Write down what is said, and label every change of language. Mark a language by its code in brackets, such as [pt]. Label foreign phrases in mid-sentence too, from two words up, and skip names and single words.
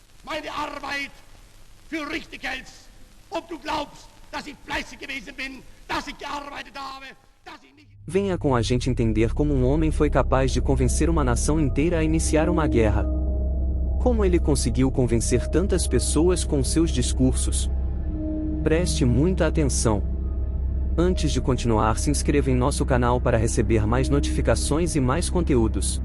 [de] meine Arbeit für richtig hältst, ob du glaubst, dass ich fleißig gewesen bin, dass ich gearbeitet habe, dass ich nicht... [pt] Venha com a gente entender como um homem foi capaz de convencer uma nação inteira a iniciar uma guerra. Como ele conseguiu convencer tantas pessoas com seus discursos. Preste muita atenção. Antes de continuar, se inscreva em nosso canal para receber mais notificações e mais conteúdos.